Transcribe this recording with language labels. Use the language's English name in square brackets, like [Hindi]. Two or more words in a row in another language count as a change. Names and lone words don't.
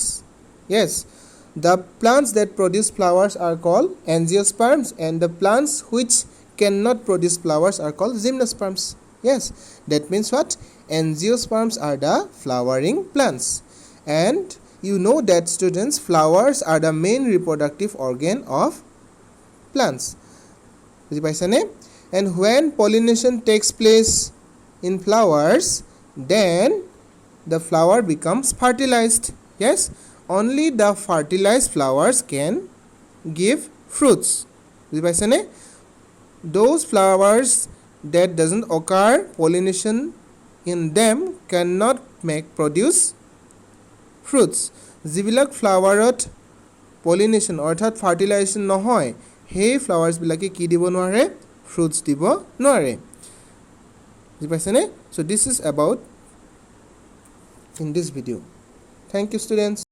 [English] Yes, the plants that produce flowers are called angiosperms and the plants which cannot produce flowers are called gymnosperms. Yes, that means what? Angiosperms are the flowering plants. And you know that students, flowers are the main reproductive organ of plants. [Assamese] বুজি পাইছানে? [English] And when pollination takes place in flowers, then the flower becomes fertilized. Yes, only the fertilized flowers can give fruits. [Assamese] বুজি পাইছানে? [English] Those flowers that doesn't occur pollination in them cannot produce fruits. [Assamese] যিবিলাক [English] flowerত pollination [Assamese] অৰ্থাৎ ফাৰ্টিলাইজেশ্যন নহয় সেই ফ্লাৱাৰ্ছবিলাকে কি দিব নোৱাৰে ফ্ৰুটছ দিব নোৱাৰে. বুজি পাইছেনে? [English] So this is about in this video. Thank you students.